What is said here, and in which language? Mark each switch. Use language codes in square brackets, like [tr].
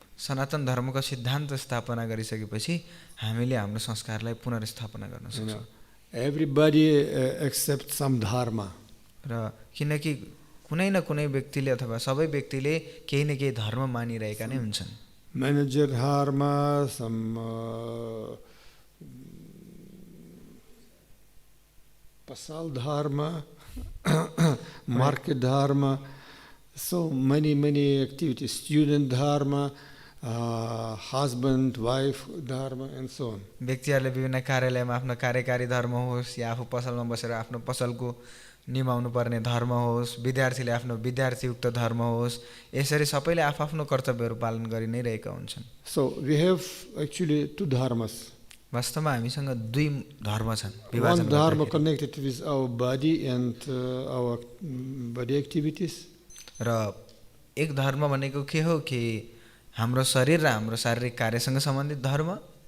[ne] सनातन धर्मको सिद्धान्त स्थापना गरिसकेपछि हामीले हाम्रो संस्कारलाई पुनर्स्थापना गर्न सक्छौँ। [en] Everybody accepts some dharma. [ne] र किनकि कुनै न कुनै व्यक्तिले अथवा सबै व्यक्तिले केही न केही धर्म मानिरहेका नै हुन्छन्। [en] Manager dharma, some pasal dharma, market dharma, so many activities, student dharma, husband, wife dharma and so on. [ne] व्यक्तिहरूले विभिन्न कार्यालयमा आफ्नो कार्यकारी धर्म होस् या आफू पसलमा बसेर आफ्नो पसलको निभाउनु पर्ने धर्म होस्, विद्यार्थीले आफ्नो विद्यार्थीयुक्त धर्म होस्, यसरी सबैले आफ्नो कर्तव्यहरू पालन गरि नै रहेका हुन्छन्। [en] So we have actually two dharmas. [ne] वास्तवमा हामीसँग दुई धर्म छन्। [en] One dharma connected with our body and our body activities. [ne] र एक धर्म भनेको के हो कि हाम्रो शरीर र हाम्रो शारीरिक कार्यसँग सम्बन्धित धर्म,